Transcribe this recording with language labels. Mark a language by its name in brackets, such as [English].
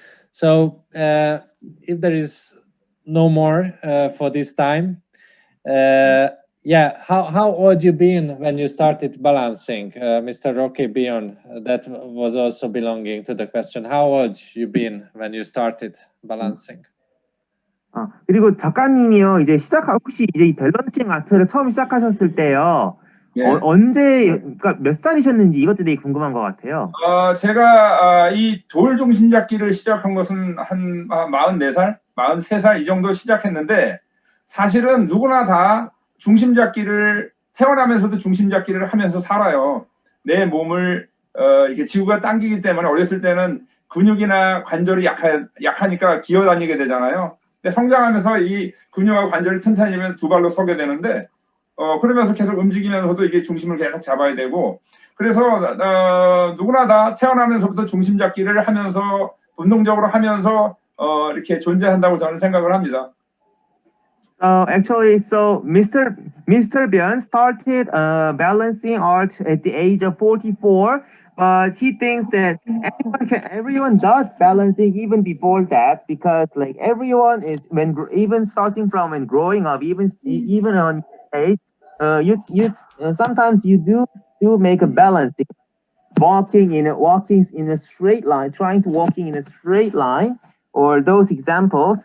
[English] So if there is no more for this time, how old you been when you started balancing? Mr. Roque Byun, that was also belonging to the question. How old you been when you started balancing? [Korean] 그리고 작가님이요, 이제 혹시 이제 이 밸런싱 아트를 처음 시작하셨을 때요, 언제, 그러니까 몇 살이셨는지 이것도 되게 궁금한 것 같아요. 제가 이 돌 중심 잡기를 시작한 것은 한 44살, 43살 이 정도 시작했는데, 사실은 누구나 다 중심 잡기를 태어나면서도 중심 잡기를 하면서 살아요. 내 몸을 이렇게 지구가 당기기 때문에 어렸을 때는 근육이나 관절이 약하니까 기어다니게 되잖아요. 근데 성장하면서 이 근육하고 관절이 튼튼해지면 두 발로 서게 되는데 그러면서 계속 움직이면서도 이게 중심을 계속 잡아야 되고 그래서 누구나 다 태어나면서부터 중심 잡기를 하면서 본능적으로 하면서 이렇게 존재한다고 저는 생각을 합니다. [English] Actually, so Mr. Byun started balancing art at the age of 44, but he thinks that everyone does balancing even before that, because like everyone is even starting from and growing up, even on age, you sometimes you do make a balancing, walking in a straight line, trying to walking in a straight line, or those examples.